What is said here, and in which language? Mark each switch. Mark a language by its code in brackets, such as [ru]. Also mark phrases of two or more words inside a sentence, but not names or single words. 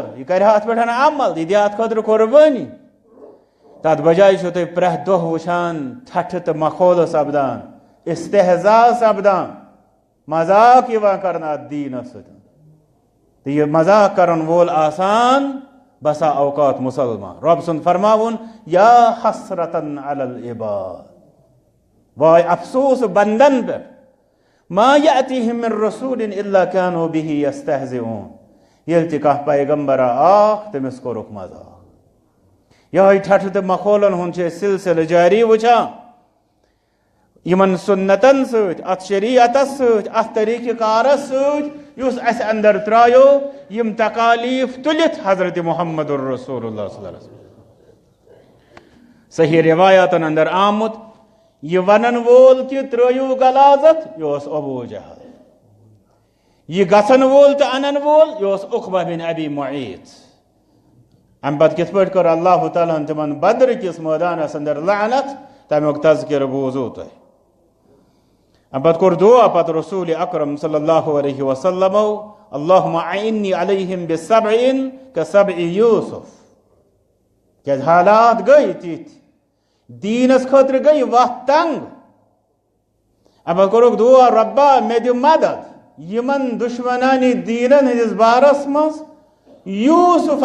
[ks] یہِ کرِ ہا اتھ پٮ۪ٹھ عمل یہِ دِ اتھ خٲطرٕ قۄربٲنی تتھ بجایہِ چھِو تُہۍ پرٛٮ۪تھ دۄہ وٕچھان ٹھٹھٕ تہٕ مخولہٕ سپدان استحضاء سپدان مذاق یِوان کرنہٕ اتھ دیٖنس سۭتۍ تہٕ یہِ مذاق کرن وول آسان بسا اوقات مسلمان رۄب سُنٛد فرماوُن [ar] یا حسرتن علی العباد [ks] واے افسوس بندن پٮ۪ٹھ [ar] ما یأتیہم من رسول الا کانوا بہ یستہزئون [ks] ییٚلہِ تہِ کانٛہہ پیغمبرا آکھ تٔمِس کوٚرُکھ مذاق یِہوٚے ٹھٹھٕ تہٕ مخولن ہُنٛد چھِ أسۍ سلسلہٕ جاری وٕچھان یِمن سُنتن سۭتۍ اتھ شریعتس سۭتۍ اتھ طریٖقہٕ کارس سۭتۍ یُس اسہِ اندر ترایو یِم تکالیٖف تُلِتھ حضرت محمد الرسول اللہ [ar] صلی اللہ علیہ وسلم [ks] صحیح روایاتن اندر آمُت یہ ونن وول کہ ترٲیو غلازت یہ اوس ابو جہل یہ گژھن وول تو انن وول یہ اوس عقبہ بن ابی معیط ام پتہٕ کِتھ پٲٹھۍ کٔر اللہ تعالیٰ ہن تِمن بدر کِس مٲدانس اندر لعنت تمیُک تذکرٕ بوٗزوٕ تۄہہِ ام پتہٕ کوٚر دعا پتہٕ رسول اکرم [ar] صلی اللہ علیہ وسلمو اللہم اعنی علیہم بسبع کسبع یوسف [ks] کیازِ حالات گٔے تِتھۍ دیٖنس خٲطرٕ گٔے وتھ تنگ ام پتہٕ کوٚرُکھ دعا رۄبا مےٚ دِ مدد یِمن دُشمنانہِ دیٖنن ہٕنٛدِس بارس منٛز یوٗسف